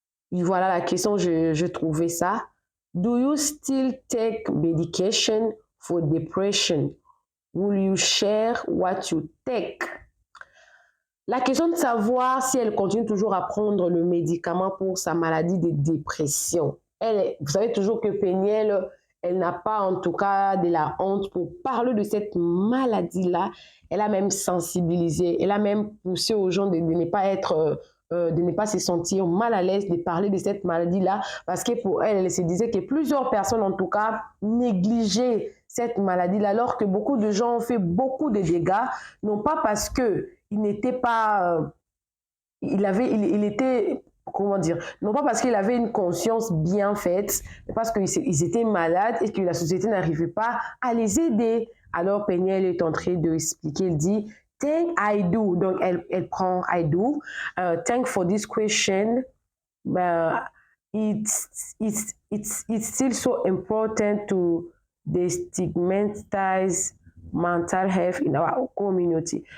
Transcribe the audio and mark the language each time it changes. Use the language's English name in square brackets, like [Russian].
[French] Voilà la question, je trouvais ça. [English] Do you still take medication for depression? Will you share what you take? [French] La question de savoir si elle continue toujours à prendre le médicament pour sa maladie de dépression. Vous savez toujours que Péniel, elle n'a pas en tout cas de la honte pour parler de cette maladie-là. Elle a même sensibilisé, elle a même poussé aux gens de ne pas être... de ne pas se sentir mal à l'aise de parler de cette maladie-là, parce que pour elle, elle se disait que plusieurs personnes, en tout cas, négligeaient cette maladie-là, alors que beaucoup de gens ont fait beaucoup de dégâts, non pas parce qu'il n'était pas... il était... Comment dire? Non pas parce qu'il avait une conscience bien faite, mais parce qu'ils étaient malades et que la société n'arrivait pas à les aider. Alors, Péniel est en train d'expliquer, elle dit... [English] Thank I do. [French] Donc, elle prend [English] I do. Thank for this question. It's still so important to destigmatize mental health in our community.